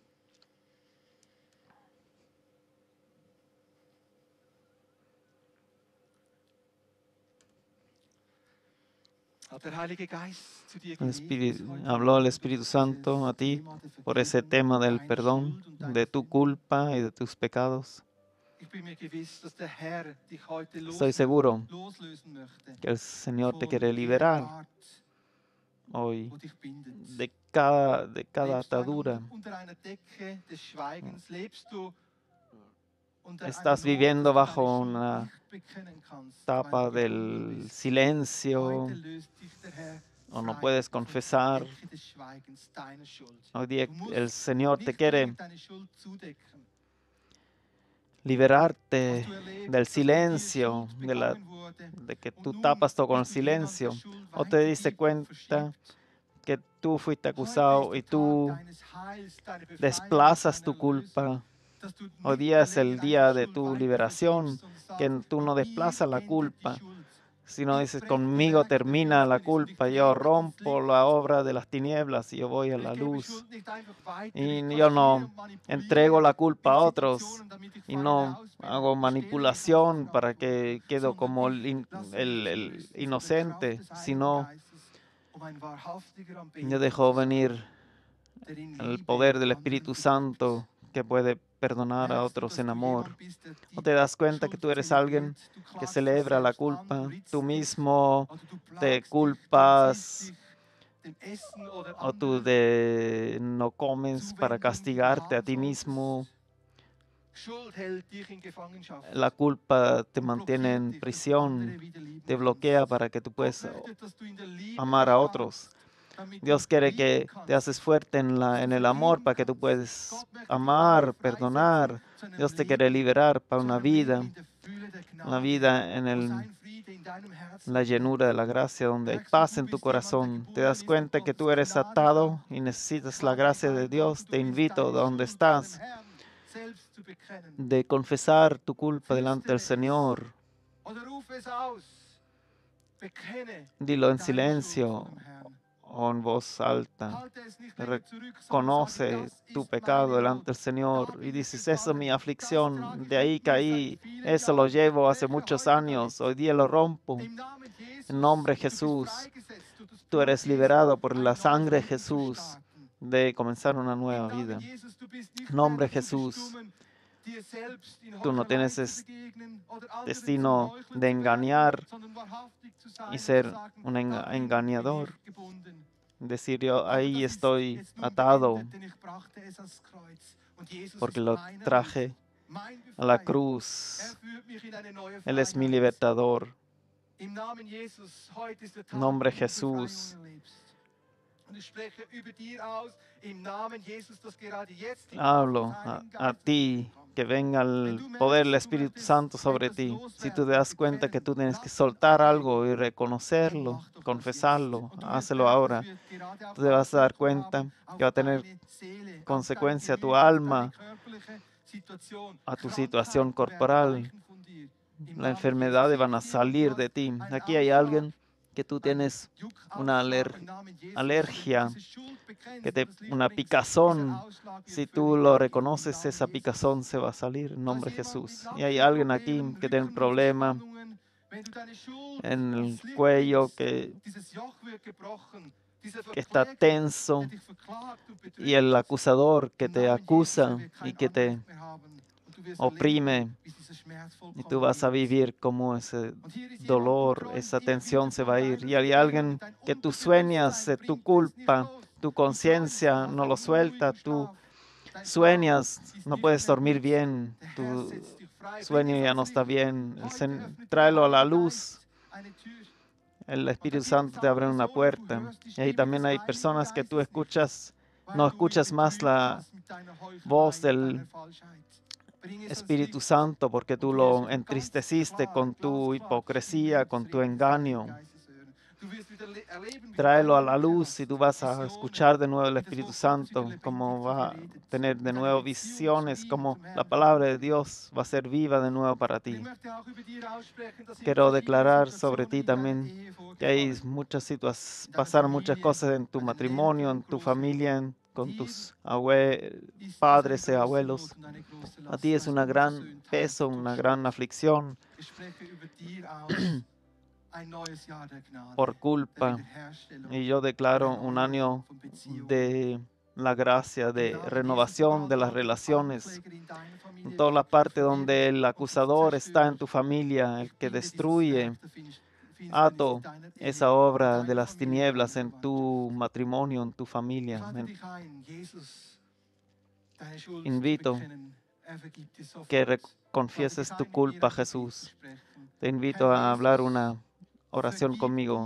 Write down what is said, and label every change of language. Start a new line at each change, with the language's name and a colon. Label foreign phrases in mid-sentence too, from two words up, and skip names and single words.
Spanish: Habló el Espíritu Santo a ti por ese tema del perdón, de tu culpa y de tus pecados. Estoy seguro que el Señor te quiere liberar hoy
German: wo dich bindet.
Spanish: de cada
German: Lebst du
Spanish: atadura.
German: unter einer Decke des Schweigens? Lebst du unter einer
Spanish: Estás
German: Not, dass
Spanish: viviendo
German: du deine
Spanish: bajo
German: Schuld
Spanish: una
German: nicht bekennen kannst, weil
Spanish: etapa
German: du gebunden
Spanish: del
German: bist?
Spanish: silencio
German: Heute löst dich der Herr
Spanish: o no
German: frei
Spanish: puedes
German: von dieser
Spanish: confesar.
German: Decke des Schweigens, deiner Schuld.
Spanish: Hoy día
German: Du musst
Spanish: el Señor te
German: nicht länger
Spanish: quiere
German: deine Schuld zudecken. Hast
Spanish: liberarte
German: du erlebt,
Spanish: del
German: dass mit dir
Spanish: silencio,
German: Schuld begangen wurde
Spanish: de que
German: und
Spanish: tú
German: nun
Spanish: tapas todo con el
German: dich jemand der
Spanish: silencio?
German: Schuld
Spanish: ¿O te diste
German: weitergibt und
Spanish: cuenta
German: verschiebt?
Spanish: que tú fuiste
German: Heute ist
Spanish: acusado y
German: der Tag
Spanish: tú
German: deines Heils, deiner Befreiung und
Spanish: desplazas
German: deiner
Spanish: tu
German: Erlösung,
Spanish: culpa?
German: dass du
Spanish: Hoy
German: nicht
Spanish: día
German: mehr
Spanish: es el
German: länger einfach
Spanish: día de
German: Schuld
Spanish: tu
German: weiter
Spanish: liberación,
German: verschiebst, sondern
Spanish: que
German: sagst,
Spanish: tú no
German: mit mir
Spanish: desplazas la
German: endet die
Spanish: culpa,
German: Schuld.
Spanish: sino
German: Ich
Spanish: dices,
German: breche die
Spanish: conmigo
German: Werke der
Spanish: termina la
German: Finsternis und ich
Spanish: culpa, yo
German: trete ins
Spanish: rompo la
German: Licht.
Spanish: obra de las tinieblas y yo voy a
German: Und
Spanish: la
German: ich gebe
Spanish: luz.
German: Schuld nicht einfach weiter. Ich
Spanish: Y yo
German: kaschiere
Spanish: no
German: und
Spanish: entrego
German: manipuliere
Spanish: la culpa a otros
German: Institutionen, damit ich
Spanish: y
German: fahre
Spanish: no
German: raus bin.
Spanish: hago
German: Ich stehle nicht aus der
Spanish: manipulación para
German: Verantwortung,
Spanish: que quedo
German: sondern
Spanish: como
German: ich lasse mich
Spanish: el
German: zurüsten von der Kraft
Spanish: inocente,
German: des Heiligen
Spanish: sino
German: Geistes, um ein wahrhaftiger
Spanish: yo
German: Anbeter
Spanish: dejo
German: zu sein,
Spanish: venir
German: der in
Spanish: el
German: Liebe
Spanish: poder del
German: anderen
Spanish: Espíritu
German: vergibt.
Spanish: Santo que puede perdonar a
German: Merkst du,
Spanish: otros
German: dass
Spanish: en
German: du
Spanish: amor.
German: jemand bist, der
Spanish: ¿O
German: die
Spanish: te das cuenta que
German: Schuld
Spanish: tú eres alguien
German: zelebriert? Du
Spanish: que
German: klagst dich
Spanish: celebra la
German: selbst an, du
Spanish: culpa? Tú
German: ritzt dich,
Spanish: mismo
German: oder du
Spanish: te
German: plagst dich, du entsinnst
Spanish: culpas
German: dich dem Essen oder
Spanish: o tú
German: anderer
Spanish: no comes para
German: Zuwendung, die du
Spanish: castigarte a
German: haben
Spanish: ti mismo.
German: solltest. Schuld hält dich in Gefangenschaft
Spanish: La culpa te
German: und
Spanish: mantiene
German: blockiert
Spanish: en
German: dich, dass du
Spanish: prisión,
German: andere wieder lieben
Spanish: te bloquea
German: kannst.
Spanish: para que tú
German: Gott
Spanish: puedas
German: möchte, dass du in der Liebe
Spanish: amar a otros.
German: erstarkst, damit du
Spanish: Dios quiere
German: lieben
Spanish: que te
German: kannst,
Spanish: haces fuerte
German: dass
Spanish: en
German: du
Spanish: el amor
German: vergeben
Spanish: para que tú
German: kannst.
Spanish: puedas
German: Gott möchte dich neu
Spanish: amar,
German: freisetzen
Spanish: perdonar.
German: zu einem
Spanish: Dios te quiere
German: Leben,
Spanish: liberar para
German: zu einem Leben in der Fülle der
Spanish: una
German: Gnade,
Spanish: vida en
German: wo sein Friede in deinem Herzen
Spanish: la
German: wohnt.
Spanish: llenura de la gracia, donde hay
German: Merkst du,
Spanish: paz
German: du
Spanish: en tu
German: bist jemand, der
Spanish: corazón. Te
German: gebunden
Spanish: das
German: ist und
Spanish: cuenta que
German: Gottes
Spanish: tú eres
German: Gnade
Spanish: atado
German: braucht.
Spanish: y
German: Ich
Spanish: necesitas la
German: lade dich
Spanish: gracia de
German: ein, dort wo
Spanish: Dios.
German: du
Spanish: Te
German: bist,
Spanish: invito,
German: deine
Spanish: donde
German: Schuld deinem
Spanish: estás,
German: Herrn selbst zu bekennen.
Spanish: de confesar tu culpa delante del
German: Flüstere es
Spanish: Señor.
German: oder rufe es aus. Bekenne
Spanish: Dilo en
German: deine Schuld vor
Spanish: silencio
German: dem Herrn.
Spanish: o en voz alta.
German: Halte es nicht länger zurück, sondern sage,
Spanish: Reconoce
German: das
Spanish: tu
German: ist
Spanish: pecado
German: meine Not.
Spanish: delante del
German: Da
Spanish: Señor y
German: bin ich
Spanish: dices, eso es mi
German: gefangen. Das trage
Spanish: aflicción,
German: ich
Spanish: de
German: mit
Spanish: ahí
German: mir seit
Spanish: caí,
German: vielen
Spanish: eso lo
German: Jahren und ich
Spanish: llevo hace
German: breche
Spanish: muchos
German: heute damit.
Spanish: años, hoy día lo rompo.
German: Im Namen
Spanish: En
German: Jesus,
Spanish: nombre de
German: du bist
Spanish: Jesús,
German: freigesetzt durch das
Spanish: tú
German: Blut
Spanish: eres
German: Jesu,
Spanish: liberado por
German: ein
Spanish: la
German: neues
Spanish: sangre de
German: Leben zu
Spanish: Jesús
German: starten.
Spanish: de comenzar una
German: Im
Spanish: nueva
German: Namen
Spanish: vida.
German: Jesus, du bist nicht
Spanish: En
German: mehr
Spanish: nombre de
German: dazu
Spanish: Jesús,
German: bestimmt, dir selbst in
Spanish: tú no
German: Heuchelei
Spanish: tienes
German: zu
Spanish: ese
German: begegnen oder anderen zu
Spanish: destino
German: heucheln
Spanish: de
German: zu werden,
Spanish: engañar
German: sondern wahrhaftig zu
Spanish: y
German: sein und zu
Spanish: ser
German: sagen,
Spanish: un
German: darin bin
Spanish: engañador.
German: ich gebunden.
Spanish: Decir yo,
German: Aber
Spanish: ahí
German: das ist
Spanish: estoy
German: jetzt nun
Spanish: atado
German: beendet, denn ich brachte es ans Kreuz. Und Jesus
Spanish: porque
German: ist
Spanish: lo
German: mein Erlöser,
Spanish: traje
German: mein
Spanish: a la
German: Befreier.
Spanish: cruz.
German: Er führt mich in eine neue
Spanish: Él es mi
German: Freiheit.
Spanish: libertador.
German: Im Namen Jesus, heute ist der
Spanish: En
German: Tag,
Spanish: nombre
German: wo
Spanish: de
German: du Befreiung
Spanish: Jesús,
German: erlebst. Und ich spreche über dir aus, im Namen Jesus, dass gerade jetzt die Kraft des
Spanish: hablo
German: Heiligen
Spanish: a
German: Geistes über dich
Spanish: ti,
German: kommt.
Spanish: que venga
German: Wenn
Spanish: el
German: du
Spanish: poder del
German: merkst, du
Spanish: Espíritu
German: möchtest
Spanish: Santo sobre
German: etwas
Spanish: ti. Si tú te
German: loswerden,
Spanish: das cuenta que
German: bekennen,
Spanish: tú tienes que
German: lassen,
Spanish: soltar algo
German: ablegen,
Spanish: y
German: dann
Spanish: reconocerlo,
German: mach doch das jetzt.
Spanish: confesarlo,
German: Und du wirst
Spanish: hácelo
German: merken, es
Spanish: ahora.
German: wird gerade auch
Spanish: Tú te vas a dar
German: Auswirkungen
Spanish: cuenta
German: haben
Spanish: que va
German: auf
Spanish: a tener
German: deine Seele, auf dein
Spanish: consecuencia a tu
German: Gemüt, auf deine
Spanish: alma,
German: körperliche Situation.
Spanish: a tu situación
German: Krankheiten werden
Spanish: corporal.
German: weichen von dir. Im
Spanish: Las
German: Namen Jesus.
Spanish: enfermedades
German: Hier
Spanish: van a
German: ist jemand, du
Spanish: salir de
German: hast
Spanish: ti.
German: einen
Spanish: Aquí hay
German: Ausschlag,
Spanish: alguien que tú
German: einen
Spanish: tienes una
German: Juckausschlag im Namen Jesus. Wenn du
Spanish: alergia,
German: diese Schuld bekennst
Spanish: que
German: und
Spanish: te,
German: das Licht
Spanish: una
German: bringst, dieser
Spanish: picazón.
German: Ausschlag wird
Spanish: Si tú
German: völlig
Spanish: lo
German: weggehen im
Spanish: reconoces,
German: Namen
Spanish: esa
German: Jesus.
Spanish: picazón se va a salir en
German: Da ist
Spanish: nombre de
German: jemand mit
Spanish: Jesús. Y hay alguien aquí
German: Nackenproblemen,
Spanish: que tiene un problema
German: Rückenverspannungen. Wenn du deine Schuld
Spanish: en el
German: ans Licht
Spanish: cuello,
German: bringst,
Spanish: que
German: dieses Joch wird gebrochen. Dieser
Spanish: está
German: Verkläger,
Spanish: tenso,
German: der dich verklagt und
Spanish: y el
German: betrügt,
Spanish: acusador que
German: im
Spanish: te
German: Namen Jesus, er
Spanish: acusa
German: wird
Spanish: y
German: kein
Spanish: que te
German: Anrecht mehr haben. Und du wirst erleben,
Spanish: oprime,
German: wie dieser Schmerz
Spanish: y tú
German: vollkommen
Spanish: vas a
German: geht.
Spanish: vivir como ese
German: Und hier ist jemand, du
Spanish: dolor,
German: träumst
Spanish: esa
German: immer
Spanish: tensión
German: wieder
Spanish: se
German: von
Spanish: va a ir.
German: deiner
Spanish: Y hay
German: Vergehung
Spanish: alguien
German: und dein
Spanish: que tú sueñas
German: Unterbewusstsein
Spanish: tu
German: bringt es nicht
Spanish: culpa,
German: los.
Spanish: tu
German: Du träumst,
Spanish: conciencia
German: hast
Spanish: no lo
German: einen
Spanish: suelta,
German: unruhigen
Spanish: tú
German: Schlaf. Dein Schlaf
Spanish: sueñas,
German: ist
Spanish: no
German: nicht
Spanish: puedes
German: mehr
Spanish: dormir
German: gut.
Spanish: bien,
German: Der Herr
Spanish: tu
German: setzt dich frei. Bring
Spanish: sueño
German: es
Spanish: ya
German: ans
Spanish: no está
German: Licht.
Spanish: bien.
German: Heute öffnet der
Spanish: Tráelo a la
German: Heilige
Spanish: luz.
German: Geist eine Tür.
Spanish: El
German: Und da
Spanish: Espíritu
German: gibt es
Spanish: Santo te
German: auch
Spanish: abre una
German: Personen, du
Spanish: puerta.
German: hörst die
Spanish: Y ahí
German: Stimme
Spanish: también
German: des
Spanish: hay
German: Heiligen
Spanish: personas que tú
German: Geistes nicht,
Spanish: no
German: weil du ihn
Spanish: escuchas más
German: betrügt
Spanish: la
German: hast mit deiner
Spanish: voz
German: Heuchelei und
Spanish: del
German: deiner Falschheit. Bring es ans
Spanish: Espíritu
German: Licht.
Spanish: Santo porque
German: Und
Spanish: tú
German: du wirst
Spanish: lo
German: wieder ganz
Spanish: entristeciste
German: klar,
Spanish: con tu
German: glasklar die Stimme
Spanish: hipocresía,
German: und das
Spanish: con tu
German: Reden des Heiligen
Spanish: engaño.
German: Geistes hören. Du wirst wieder erleben, wie du
Spanish: Tráelo a la
German: Eindrücke
Spanish: luz y
German: hast,
Spanish: tú vas a
German: Visionen,
Spanish: escuchar de nuevo el
German: wie das
Spanish: Espíritu
German: Wort Gottes wieder
Spanish: Santo,
German: lebendig
Spanish: como
German: zu dir
Spanish: va a
German: redet
Spanish: tener de
German: und deine
Spanish: nuevo
German: Beziehung zu
Spanish: visiones,
German: ihm,
Spanish: como
German: zum
Spanish: la
German: Herrn
Spanish: palabra de
German: verändert wird.
Spanish: Dios va a ser viva de nuevo para
German: Und ich
Spanish: ti.
German: möchte auch über dir aussprechen, dass in
Spanish: Quiero
German: verschiedenen
Spanish: declarar sobre
German: Situationen
Spanish: ti
German: in deiner
Spanish: también
German: Ehe
Spanish: que hay
German: vorgefallen,
Spanish: muchas
German: in deiner
Spanish: pasaron muchas
German: Familie,
Spanish: cosas en tu
German: bei den
Spanish: matrimonio,
German: Eltern,
Spanish: en tu
German: Großeltern.
Spanish: familia,
German: Und
Spanish: con
German: hier
Spanish: tus
German: ist es eine
Spanish: padres y
German: große Not
Spanish: abuelos.
German: und eine große
Spanish: A
German: Last,
Spanish: ti es
German: eine
Spanish: una gran
German: Unversöhntheit
Spanish: peso,
German: durch
Spanish: una
German: Schuld.
Spanish: gran aflicción
German: Ich spreche über dir aus ein neues Jahr der Gnade,
Spanish: por
German: der
Spanish: culpa.
German: Wiederherstellung,
Spanish: Y yo
German: der
Spanish: declaro un
German: Erneuerung
Spanish: año
German: von Beziehungen.
Spanish: de la gracia,
German: Im
Spanish: de
German: Namen Jesus
Spanish: renovación de las
German: verantworte ich, dass
Spanish: relaciones.
German: Ankläger in deiner
Spanish: En
German: Familie
Spanish: toda la
German: wirken, der
Spanish: parte donde
German: Verderber
Spanish: el
German: und der
Spanish: acusador está en
German: Zerstörer.
Spanish: tu familia, el
German: Ich
Spanish: que
German: binde dieses
Spanish: destruye,
German: Werk der
Spanish: Ato esa obra de las tinieblas en tu matrimonio, en tu familia. Invito que confieses tu culpa, Jesús. Te invito a hablar una oración conmigo.